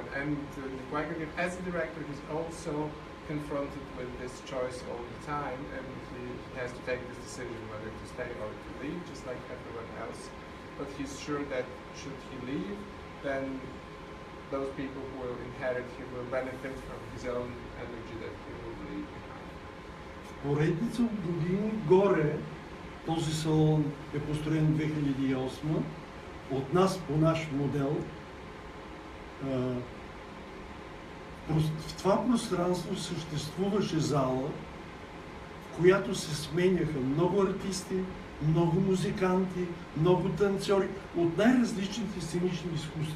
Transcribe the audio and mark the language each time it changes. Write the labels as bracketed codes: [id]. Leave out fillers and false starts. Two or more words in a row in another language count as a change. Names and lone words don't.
[en] And as a director, he's also confronted with this choice all the time, and he has to take this decision whether to stay or to leave, just like everyone else. But he's sure that should he leave, then those people who will inherit him will benefit from his own energy that he will leave behind. [bg] Поредица от години горе този салон е построен 2008 от нас по наш модел. В това пространство съществуваше зала, в която се сменяха много артисти, много музиканти, много танцори от най-различните сценични изкуства.